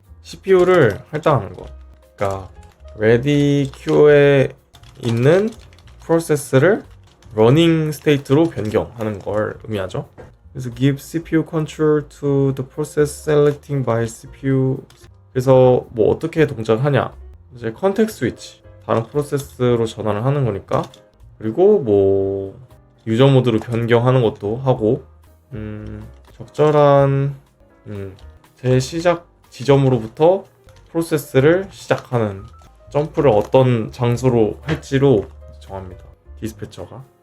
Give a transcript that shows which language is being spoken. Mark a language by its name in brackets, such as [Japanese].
[Korean] CPU를 할당하는 거. 그러니까 ready queue에 있는 프로세스를 러닝 스테이트로 변경하는 걸 의미하죠. [English] 그래서 give CPU control to the process selecting by CPU. [Korean] 그래서 뭐 어떻게 동작하냐? 이제 컨텍스트 스위치 다른 프로세스로 전환을 하는 거니까. 그리고 뭐 유저 모드로 변경하는 것도 하고 적절한 재시작 지점으로부터 프로세스를 시작하는 점프를 어떤 장소로 할지로 정합니다. 디스패처가.